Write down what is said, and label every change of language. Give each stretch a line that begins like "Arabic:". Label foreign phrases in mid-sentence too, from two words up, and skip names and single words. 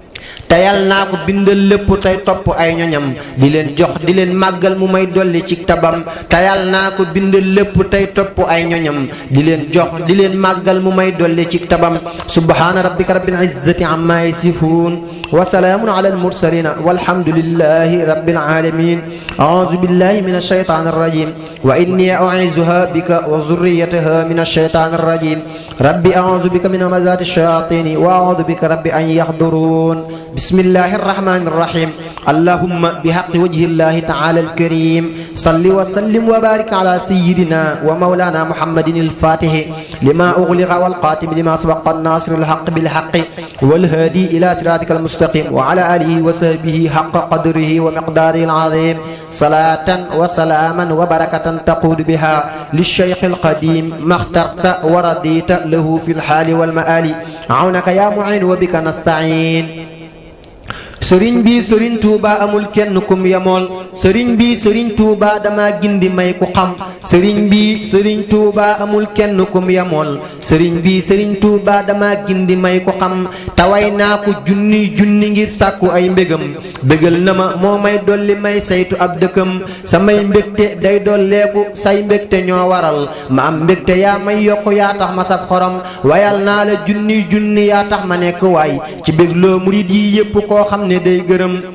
Wolof: te yal naa ko bindal lépp tey topp ay ñoñam di leen jox di leen màggal mu may dolli ci tabam te yal naa ko bindal lépp tey topp ay ñoñam di leen jox di leen màggal mu may dolli ci tabam
Arabic: سبحان ربك رب العزة عما يصفون وسلام على المرسلين والحمد لله رب العالمين أعوذ بالله من الشيطان الرجيم وإني أعيذها بك وذريتها من الشيطان الرجيم رب أعوذ بك من همزات الشياطين وأعوذ بك رب أن يحضرون بسم الله الرحمن الرحيم اللهم بحق وجه الله تعالى الكريم صل وسلم وبارك على سيدنا ومولانا محمد الفاتح لما أغلق والخاتم لما سبق الناصر الحق بالحق والهادي إلى صراطك المستقيم وعلى آله وصحبه حق قدره ومقداره العظيم صلاة وسلاما وبركة تقود بها للشيخ القديم ما اخترت ورضيت له في الحال والمآل عونك يا معين وبك نستعين
Wolof: sëriñ bi sëriñ Tuuba amul kenn kum yamool sëriñ bi sëriñ Tuuba dama gindi may ku xam sëriñ bi sëriñ Tuuba amul kenn kum yamool sëriñ bi sëriñ Tuuba dama gindi may ku xam taway naa ko junni junni ngir sàkku ay mbégam bégal na ma moo may dolli may saytu ab dëkkam samay mbégte day dolleeku say mbégte ñoo waral ma am mbégte yaa may yokk yaa tax ma saf xorom wayal naa la junni junni yaa tax ma nekk waay ci bégloo murid yi yépp koo xam ne day gërëm